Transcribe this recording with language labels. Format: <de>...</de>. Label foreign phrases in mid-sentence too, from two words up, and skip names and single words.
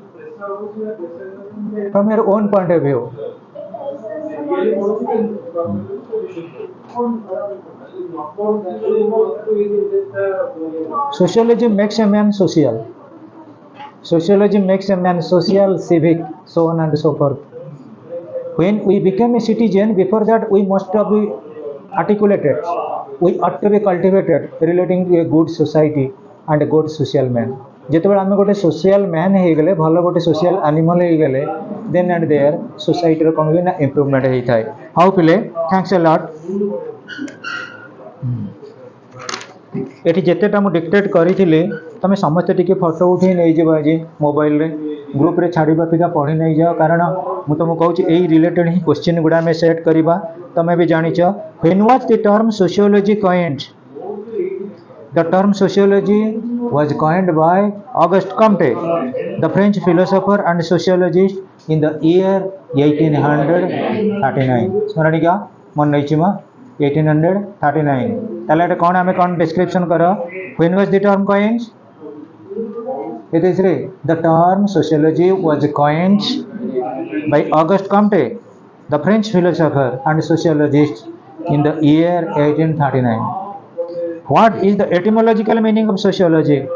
<en>From your own point of view. Sociology makes a man social. Sociology makes a man social, civic, so on and so forth. When we become a citizen, before that we must be articulated. We ought to be cultivated relating to a good society and a good social man.</en> <or>ଯେତେବେଳେ ଆମେ ଗୋଟେ</or> <en>social man</en> <or>ହେଇଗଲେ, ଭଲ ଗୋଟେ</or> <en>social animal</en> <or>ହେଇଗଲେ,</or> <en>then and there</en> <or>society ର କ'ଣ ହୁଏ ନା improvement ହେଇଥାଏ. ହଉ ପିଲେ,</or> <en>thanks a lot.</en> <or>ଏଠି ଯେତେଟା ମୁଁ ଡିକ୍ଟେଟ୍ କରିଥିଲି ତମେ ସମସ୍ତେ ଟିକେ ଫଟୋ ଉଠେଇ ନେଇଯିବ ଆଜି ମୋବାଇଲରେ ଗ୍ରୁପରେ ଛାଡ଼ିବା ପିକା ପଢ଼ି ନେଇଯାଅ କାରଣ ମୁଁ ତୁମକୁ କହୁଛି ଏଇ ରିଲେଟେଡ୍ ହିଁ କ୍ୱେଶ୍ଚିନ୍ ଗୁଡ଼ା ଆମେ ସେଟ୍ କରିବା. ତମେ ବି ଜାଣିଛ</or> <en>when was the term sociology coined? The term sociology was coined by Auguste Comte, the French philosopher and sociologist in the year 1839.</en> <or>ସ୍ମରଣିକା ମନେ ନେଇଛି ମା 1839. ତାହେଲେ ଏଟା କ'ଣ ଆମେ କ'ଣ ଡେସ୍କ୍ରିପସନ୍ କର</or> <en>when was the term coined? It is the term sociology was coined by Auguste Comte, the French philosopher and sociologist in the year 1839. What is the etymological meaning of sociology?</en>